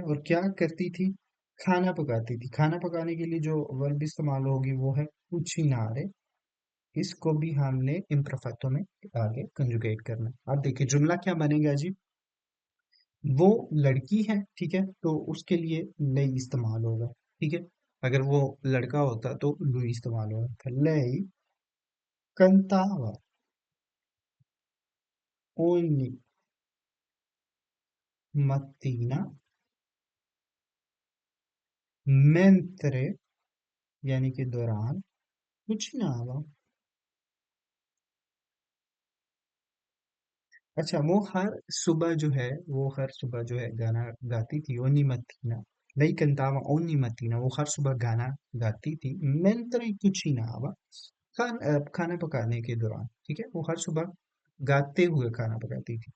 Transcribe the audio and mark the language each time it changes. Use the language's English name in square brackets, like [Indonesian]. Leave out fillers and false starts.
[Hindi] और क्या करती थी, खाना पकाती थी। खाना पकाने के लिए जो वर्ब इस्तेमाल होगी वो है कुचिनारे। इसको भी हमने इम्perfecto में आगे कंजुगेट करना है। अब देखिए जुमला क्या बनेगा जी। वो लड़की है, ठीक है, तो उसके लिए लई इस्तेमाल होगा, ठीक है। अगर वो लड़का होता तो लुई इस्तेमाल होगा था। [Italian] लई cantava ogni mattina mentre, [Hindi] यानी कि दौरान, [Italian] cucinava। [Hindi] अच्छा, वो हर सुबह जो है, वो हर सुबह जो है गाना गाती थी, [Italian] ओनी मत्तीना। लई cantava ogni mattina, [Hindi] वो हर सुबह गाना गाती थी, [Italian] mentre cucinava, [Hindi] खाना पकाने के दौरान, ठीक है, वो हर सुबह गाते हुए खाना पकाती थी।